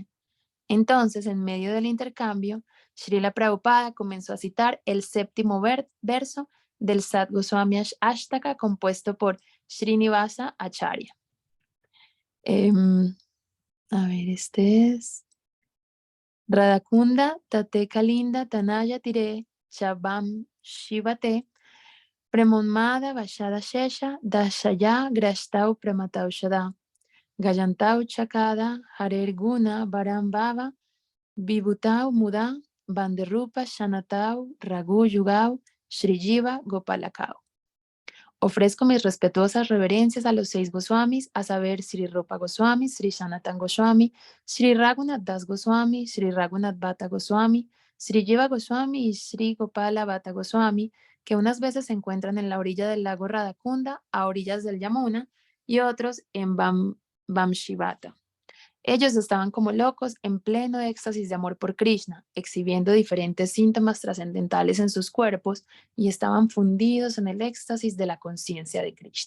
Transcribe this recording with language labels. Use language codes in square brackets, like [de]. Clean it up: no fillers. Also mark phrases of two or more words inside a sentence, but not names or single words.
[es] Entonces, en medio del intercambio, Srila Prabhupada comenzó a citar el séptimo verso del Sat Goswami Ashtaka compuesto por Srinivasa Acharya. Este es [sa] राधाकुण्ड तटे कलिन्द तनया तीरे चबम् शिवटे प्रेमोन्माद वशद शेष दशया ग्रष्टौ प्रेमतौ शद गायन्तौ चकद हरेर् गुण बरम्भव विभूतौ मुदा बन्देरूप शनतौ रघु युगौ श्रीजीव गोपालकौ. [es] Ofrezco mis respetuosas reverencias a los 6 Goswamis, a saber, Sri Rupa Goswami, Sri Sanatan Goswami, Sri Raghunath Das Goswami, Sri Raghunath Bhatta Goswami, Sri Jiva Goswami y Sri Gopala Bhatta Goswami, que unas veces se encuentran en la orilla del lago Radhakunda, a orillas del Yamuna, y otros en Vamshivata. Ellos estaban como locos en pleno éxtasis de amor por Krishna, exhibiendo diferentes síntomas trascendentales en sus cuerpos y estaban fundidos en el éxtasis de la conciencia de Krishna.